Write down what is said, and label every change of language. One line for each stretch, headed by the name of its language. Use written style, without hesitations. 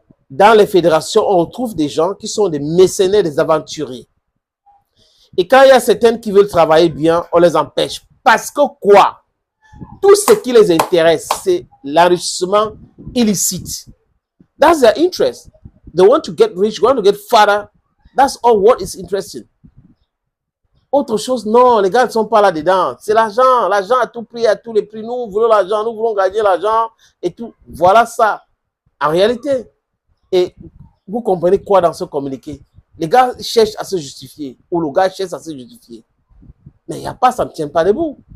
French: Dans les fédérations, on retrouve des gens qui sont des mercenaires, des aventuriers. Et quand il y a certains qui veulent travailler bien, on les empêche. Parce que quoi? Tout ce qui les intéresse, c'est l'enrichissement illicite.
English: That's their interest. They want to get rich, they want to get fatter. That's all what is interesting.
French: Autre chose, non, les gars ne sont pas là-dedans. C'est l'argent. L'argent à tout prix, à tous les prix. Nous voulons l'argent, nous voulons gagner l'argent et tout. Voilà ça. En réalité. Et vous comprenez quoi dans ce communiqué? Les gars cherchent à se justifier. Ou le gars cherche à se justifier. Mais il n'y a pas, ça ne tient pas debout.